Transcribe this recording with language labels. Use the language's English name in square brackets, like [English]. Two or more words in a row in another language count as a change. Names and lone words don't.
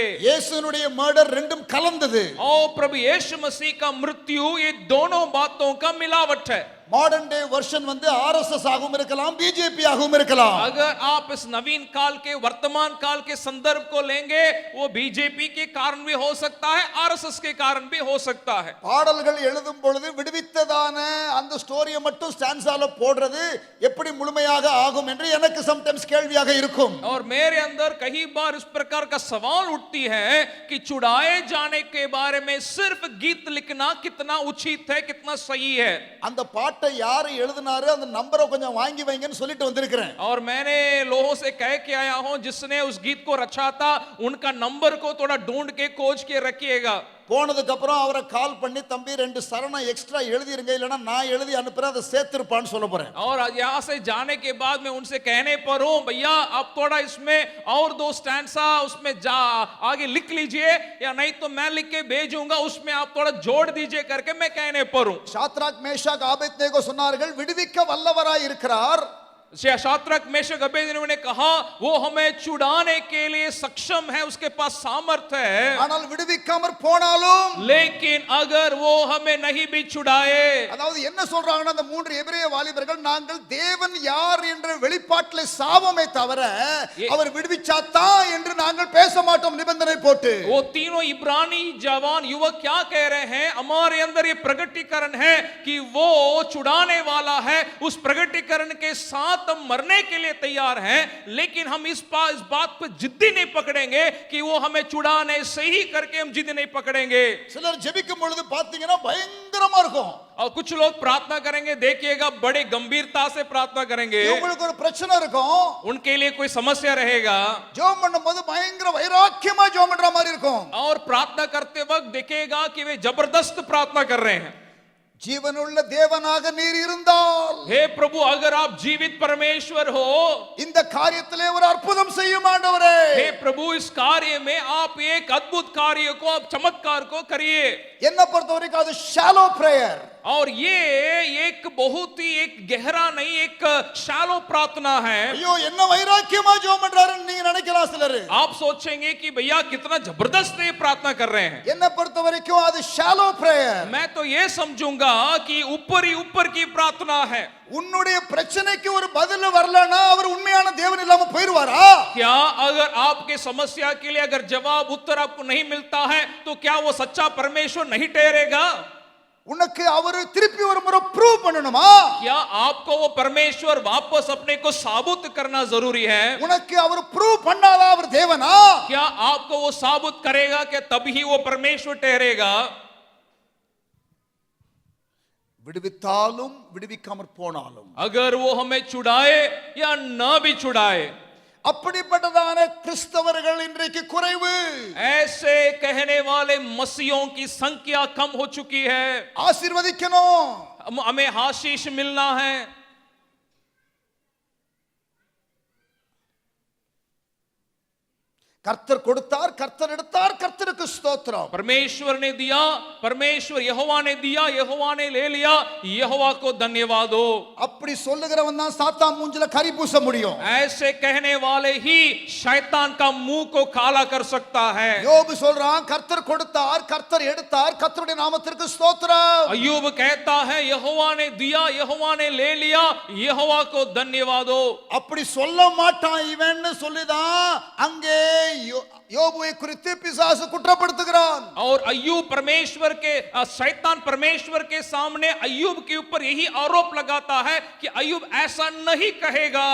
[Tamil] இயேசுனுடைய மர்டர் ரெண்டும் கலந்தது. [Hindi] और प्रभु यीशु मसीह का मृत्यु ये दोनों बातों का मिलावट है. [English] modern day version [Tamil] வந்து ஆர்எஸ்எஸ் ஆகவும் இருக்கலாம், பிஜேபி ஆகவும் இருக்கலாம். [Hindi] अगर आप इस नवीन काल के वर्तमान काल के संदर्भ को लेंगे, वो बीजेपी के कारण भी हो सकता है, आरएसएस के कारण भी हो सकता है. [Tamil] பாடல்கள் எழுதும் பொழுது விடுவித்ததான அந்த ஸ்டோரியை மட்டும் ஸ்டான்ஸால போடுறது எப்படி முழுமையாக ஆகும் என்று எனக்கு சம்டைம்ஸ் கேள்வியாக இருக்கும். [Hindi] और मेरे अंदर कई बार इस प्रकार का सवाल उठती है कि छुड़ाए जाने के बारे में सिर्फ गीत लिखना कितना उचित है, कितना सही है. [Tamil] அந்த பாட்டை யாரு எழுதினாரு அந்த நம்பரை கொஞ்சம் வாங்கி வைங்கன்னு சொல்லிட்டு வந்திருக்கிறேன். [Hindi] और मैंने लोगों से कह के आया हूं जिसने उस गीत को रचा था उनका नंबर को थोड़ा ढूंढ के खोज के रखिएगा. [Tamil] போனதுக்கு அப்புறம் அவரை கால் பண்ணி தம்பி 2 சரணம் எக்ஸ்ட்ரா எழுதிருங்க, இல்லனா நான் எழுதி அனுப்புறேன், அதை சேர்த்திருப்பான்னு சொல்ல போறேன். [Hindi] और यहां से जाने के बाद मैं उनसे कहने पर हूं भैया आप थोड़ा इसमें और 2 स्टैंसा उसमें आगे लिख लीजिए, या नहीं तो मैं लिख के भेजूंगा, उसमें आप थोड़ा जोड़ दीजिए करके मैं कहने पर हूं. [Tamil] சாத்ராக் மேஷாக் ஆபேத்நேகோ சொன்னார்கள் விடுவிக்க வல்லவராய் இருக்கிறார். [Hindi] शाद्रक मेशक अबेदनेगो ने कहा वो हमें छुड़ाने के लिए सक्षम है, उसके पास सामर्थ है. [Tamil] ஆனால் விடுவிக்காமற் போனாலும், [Hindi] लेकिन अगर वो हमें नहीं भी छुड़ाए, [Tamil] அதாவது என்ன சொல்றாங்கன்னா அந்த 3 எபிரேய வாலிபர்கள் நாங்கள் தேவன் யார் என்ற வெளிப்பாட்டிலே சாவமே தவிர அவர் விடுவிச்சாத்தா என்று நாங்கள் பேச மாட்டோம் நிபந்தனை போட்டு. [Hindi] वो तीनों इब्रानी जवान युवक क्या कह रहे हैं, हमारे अंदर ये प्रगटीकरण है कि वो छुड़ाने वाला है, उस प्रगटीकरण के साथ हम मरने के लिए तैयार हैं, लेकिन हम इस बात पर जिद्दी नहीं पकड़ेंगे कि वो हमें छुड़ाने से ही करके हम जिद्दी नहीं पकड़ेंगे. [Tamil] சிலர் ஜெபிக்கும் பொழுது பாத்தீங்கன்னா பயங்கரமா இருக்கும். [Hindi] और कुछ लोग प्रार्थना करेंगे, देखिएगा बड़े गंभीरता से प्रार्थना करेंगे. [Tamil] உங்களுக்கு ஒரு பிரச்சனை இருக்கும், [Hindi] उनके लिए कोई समस्या रहेगा, [Tamil] ஜெபம் பண்ணும்போது பயங்கர வைராக்கியமா ஜெபம் பண்ற மாதிரி இருக்கும். [Hindi] और प्रार्थना करते वक्त देखेगा कि वे जबरदस्त प्रार्थना कर रहे हैं. [Tamil] ஜீவனுள்ள தேவனாக நீர் இருந்தால், [Hindi] हे प्रभु अगर आप जीवित परमेश्वर हो, [Tamil] இந்த காரியத்திலே ஒரு அற்புதம் செய்யும் ஆண்டவரே. [Hindi] हे प्रभु इस कार्य में आप एक अद्भुत कार्य को, आप चमत्कार को करिए. [Tamil] என்ன பொறுத்தவரைக்கும் அது [English] shallow prayer. [Hindi] और ये एक बहुत ही एक गहरा नहीं, एक शैलो प्रार्थना है. [Tamil] ஐயோ என்ன வைராக்கியமா ஜெபம் பண்றாருன்னு நீங்க நினைக்கலாம் சிலர். [Hindi] आप सोचेंगे कि भैया कितना जबरदस्त ये प्रार्थना कर रहे हैं. [Tamil] என்ன பொறுத்தவரைக்கும் அது [English] shallow prayer. [Hindi] मैं तो ये समझूंगा कि ऊपर ही ऊपर की प्रार्थना है. [Tamil] உன்னுடைய பிரச்சனைக்கு ஒரு பதில் வரலனா அவர் உண்மையான தேவன் இல்லாம போயிடுவாரா? [Hindi] क्या अगर आपके समस्या के लिए अगर जवाब उत्तर आपको नहीं मिलता है तो क्या वो सच्चा परमेश्वर नहीं ठहरेगा? [Tamil] உனக்கு அவர் திருப்பி ஒரு முறை ப்ரூவ் பண்ணணுமா? [Hindi] क्या आपको वो परमेश्वर वापस अपने को साबित करना जरूरी है? [Tamil] உனக்கு அவர் ப்ரூவ் பண்ணாதா அவர் தேவனா? [Hindi] क्या आपको वो साबित करेगा कि तभी वो परमेश्वर ठहरेगा? [Tamil] விடுவித்தாலும் விடுவிக்காமற் போனாலும், [Hindi] अगर वो हमें छुड़ाए या ना भी छुड़ाए, [Tamil] அப்படிப்பட்டதான கிறிஸ்தவர்கள் இன்றைக்கு குறைவு. [Hindi] ऐसे कहने वाले मसीहों की संख्या कम हो चुकी है. [Tamil] ஆசீர்வதிக்கணும், [Hindi] हमें आशीष मिलना है. [Tamil] கர்த்தர் கொடுத்தார், கர்த்தர் எடுத்தார், கர்த்தருக்கு ஸ்தோத்திரம். [Hindi] परमेश्वर ने दिया, परमेश्वर यहोवा ने दिया, यहोवा ने ले लिया, यहोवा को धन्यवाद हो. [Tamil] அப்படி சொல்லுகிறவன் தான் சாத்தான் மூஞ்சில கரி பூச முடியும். [Hindi] ऐसे कहने वाले ही शैतान का मुंह को काला कर सकता है. [Tamil] யோபு சொல்றான் கர்த்தர் கொடுத்தார், கர்த்தர் எடுத்தார், கர்த்தருடைய நாமத்திற்கு ஸ்தோத்திரம். [Hindi] अय्यूब कहता है यहोवा ने दिया, यहोवा ने ले लिया, यहोवा को धन्यवाद हो. [Tamil] அப்படி சொல்ல மாட்டான் இவன்னு சொல்லிதான் அங்கே யோபுவை குறித்து பிசாசு குற்றப்படுத்துகிறான். [Hindi] और अय्यूब परमेश्वर के शैतान परमेश्वर के सामने अय्यूब के ऊपर यही आरोप लगाता है कि अय्यूब ऐसा नहीं कहेगा.